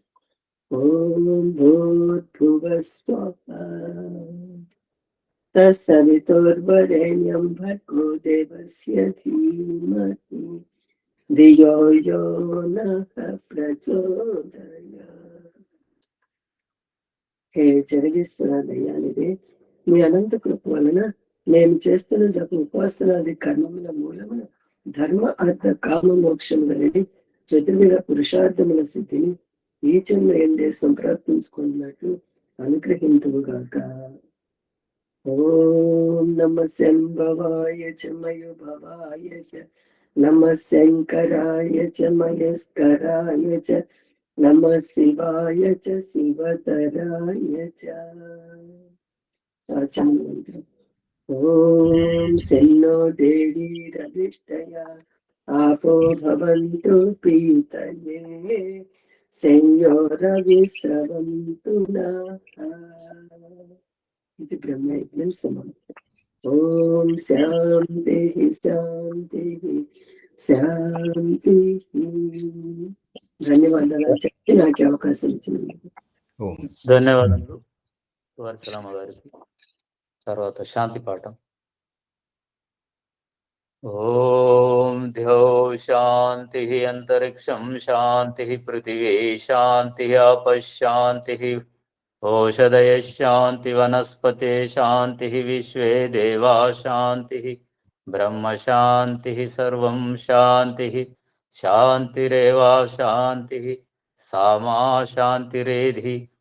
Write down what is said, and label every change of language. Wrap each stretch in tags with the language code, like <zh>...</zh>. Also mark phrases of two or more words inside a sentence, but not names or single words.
<sa>ॐ भूर्भुवः स्वः तत्सवितुर्वरेण्यं भर्गो देवस्य धीमहि धियो यो नः प्रचोदयात्।</sa> <te>హే జగదీశ్వర దయానిదే మీ అనంత కృప వలన నేను చేస్తున్న జప ఉపాసనాది కర్మముల మూలమున ధర్మ అర్థ కామ మోక్షములని చతుర్విధ పురుషార్థముల సిద్ధిని ఈ జన్మ ఎందే సంప్రాప్తించుకున్నట్లు అనుగ్రహింతుగాక.</te> <sa>ॐ नमः शम्भवाय च मयोभवाय च नमः शङ्कराय च मयस्कराय च नमः शिवाय च शिवतराय च. आचमनम्। ॐ शन्नो देवीरभिष्टय आपो भवन्तु पीतये संयोरविस्रवन्तु नः. इति ब्रह्मयज्ञं समाप्तम्. ॐ शान्तिः शान्तिः शान्तिः.</sa> <te>ధన్యవాదాలు చెప్పి నాకు అవకాశం ఇచ్చినందుకు. ధన్యవాదాలు సువర్చలమ్మ గారికి. తర్వాత శాంతి పాఠం.</te> <sa>ॐ द्यौः शान्तिः अन्तरिक्षं शान्तिः पृथिवी शान्तिः आपः शान्तिः ओषधयः शान्तिः वनस्पतये शान्तिः विश्वे देवाः शान्तिः ब्रह्म शान्तिः सर्वं शान्तिः शान्तिरेव शान्तिः सा मा शान्तिरेधि.</sa>